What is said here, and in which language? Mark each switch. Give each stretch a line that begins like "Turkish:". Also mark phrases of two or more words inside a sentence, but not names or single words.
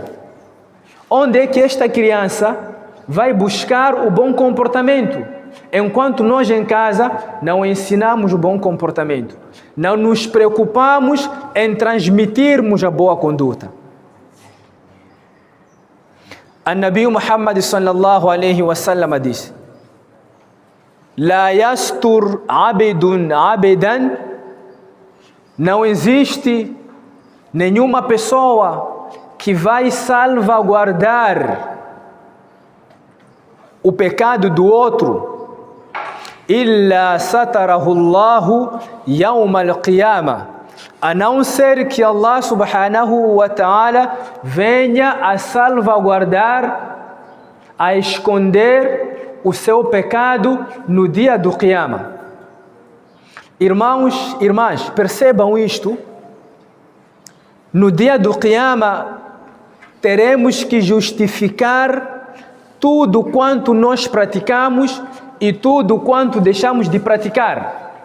Portuguese: Onde é que esta criança vai buscar o bom comportamento? Enquanto nós em casa não ensinamos o bom comportamento, não nos preocupamos em transmitirmos a boa conduta.
Arabic: A Nabi Muhammad صلى الله عليه وسلم disse: لا يستر عبد عبدا.
Portuguese: Não existe nenhuma pessoa que vai salvaguardar o pecado do outro.
Arabic: إلا ستره الله يوم القيامة.
Portuguese: A não ser que Allah
Arabic: سبحانه وتعالى
Portuguese: venha a salvaguardar, a esconder o seu pecado no dia do Qiyamah. Irmãos, irmãs, percebam isto. No dia do Qiyamah, teremos que justificar tudo quanto nós praticamos e tudo quanto deixamos de praticar.